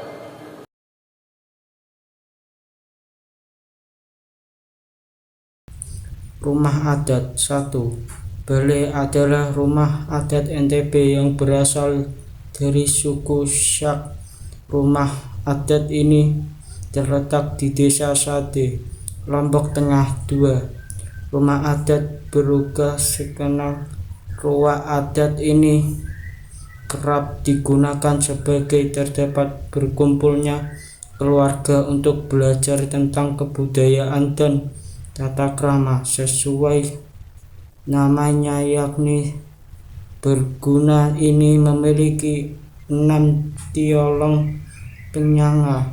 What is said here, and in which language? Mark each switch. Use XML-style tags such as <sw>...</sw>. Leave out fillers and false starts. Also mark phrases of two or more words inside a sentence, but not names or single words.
<id>Rumah adat 1. Bale adalah rumah adat NTB yang berasal dari suku Syak. Rumah adat ini terletak di Desa Sade, Lombok Tengah 2. Rumah adat Beruga Sekenal. Rumah adat ini kerap digunakan sebagai tempat berkumpulnya keluarga untuk belajar tentang kebudayaan dan tata krama sesuai namanya, yakni berguna ini memiliki 6 tiolong penyangga.</id>